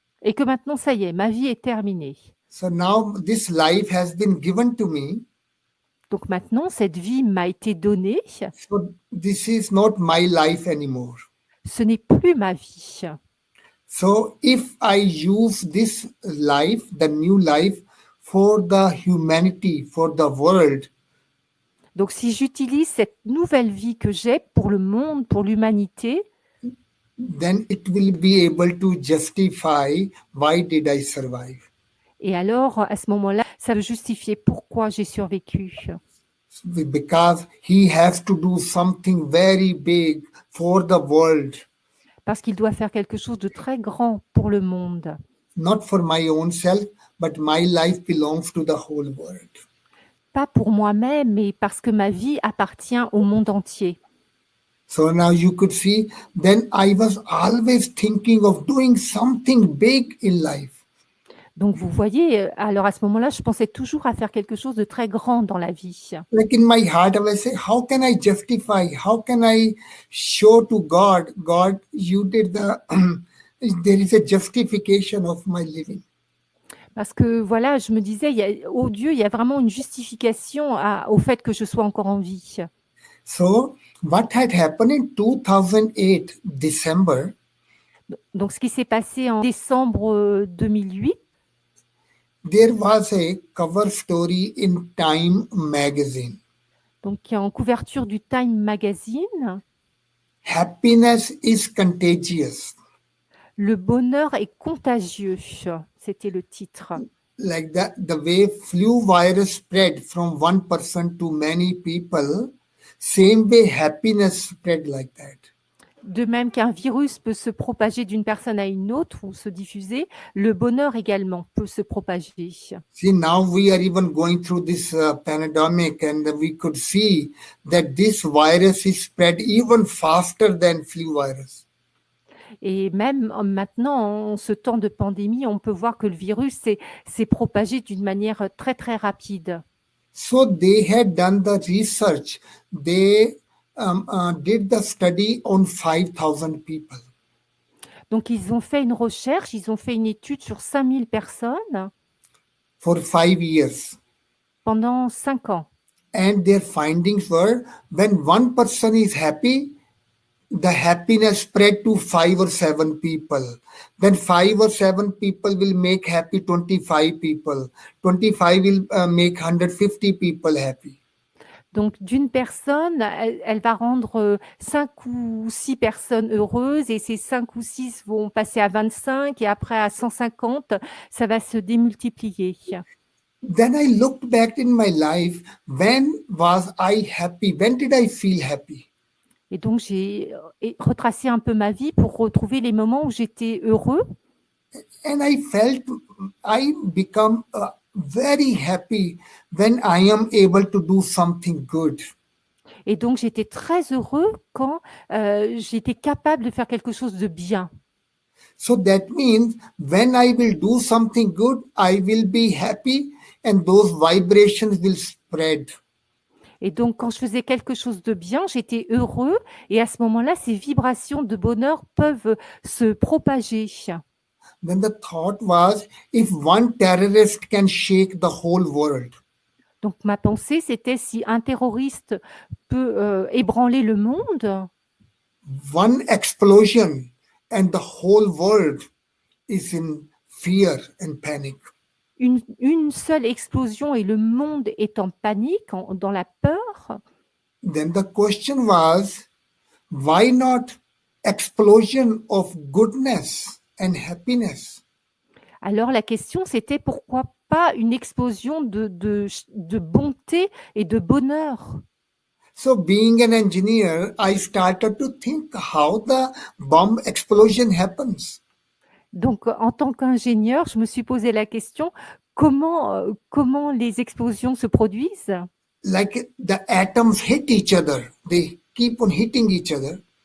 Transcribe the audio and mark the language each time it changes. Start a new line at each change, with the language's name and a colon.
French: Et que maintenant, ça y est, ma vie est terminée.
English: So now this life has been given to me.
French: Donc maintenant, cette vie m'a été donnée.
English: So this is not my life anymore.
French: Ce n'est plus ma vie.
English: So if I use this life, the new life, for the humanity, for the world,
French: Donc si j'utilise cette nouvelle vie que j'ai pour le monde, pour l'humanité,
English: then it will be able to justify why did I survive.
French: et alors à ce moment-là, ça va justifier pourquoi j'ai survécu.
English: Because he has to do something very big for the world,
French: Parce qu'il doit faire quelque chose de très grand pour le monde.
English: not for my own self, but my life belongs to the whole world.
French: Pas pour moi-même, mais parce que ma vie appartient au monde entier.
English: So now you could see, then I was always thinking of doing something big in life.
French: Donc vous voyez, alors à ce moment-là, je pensais toujours à faire quelque chose de très grand dans la vie.
English: Like in my heart, I was saying, how can I justify? How can I show to God, God, you did the, there is a justification of my living.
French: Parce que voilà, je me disais, oh Dieu, il y a vraiment une justification au fait que je sois encore en vie.
English: So what had happened in 2008, December,
French: Donc ce qui s'est passé en décembre 2008,
English: there was a cover story in Time magazine.
French: donc en couverture du Time Magazine,
English: Happiness is contagious.
French: le bonheur est contagieux, c'était le titre.
English: Like that, the way flu virus spread from one person to many people, same way happiness spread like that.
French: De même qu'un virus peut se propager d'une personne à une autre ou se diffuser, le bonheur également peut se propager.
English: See, now we are even going through this pandemic, and we could see that this virus is spread even faster than flu virus.
French: Et même maintenant, en ce temps de pandémie, on peut voir que le virus s'est propagé d'une manière très, très rapide.
English: So they had done the research. They did the study on 5,000 people.
French: Donc, ils ont fait une recherche, ils ont fait une étude sur 5000 personnes
English: for 5 years.
French: pendant 5 ans.
English: And their findings were when one person is happy, the happiness spread to 5 or 7 people. Then 5 or 7 people will make happy 25 people. 25 will make 150 people happy.
French: Donc, d'une personne, elle va rendre 5 ou 6 personnes heureuses et ces 5 ou 6 vont passer à 25 et après à 150, ça va se démultiplier.
English: Then I looked back in my life. When was I happy? When did I feel happy?
French: Et donc, j'ai retracé un peu ma vie pour retrouver les moments où j'étais heureux.
English: And I felt I become very happy when I am able to do something good.
French: Et donc, j'étais très heureux quand j'étais capable de faire quelque chose de bien.
English: So that means when I will do something good, I will be happy and those vibrations will spread.
French: Et donc, quand je faisais quelque chose de bien, j'étais heureux. Et à ce moment-là, ces vibrations de bonheur peuvent se propager.
English: Then the thought was, if one terrorist can shake the whole world,
French: Donc, ma pensée, c'était si un terroriste peut ébranler le monde,
English: one explosion and the whole world is in fear and panic.
French: une seule explosion et le monde est en panique, dans la peur.
English: Then the question was, why not explosion of goodness and happiness?
French: Alors, la question, c'était pourquoi pas une explosion de bonté et de bonheur.
English: So being an engineer, I started to think how the bomb explosion happens.
French: Donc, en tant qu'ingénieur, je me suis posé la question, comment les explosions se produisent?
English: Like the atoms hit each other. They keep on hitting each other.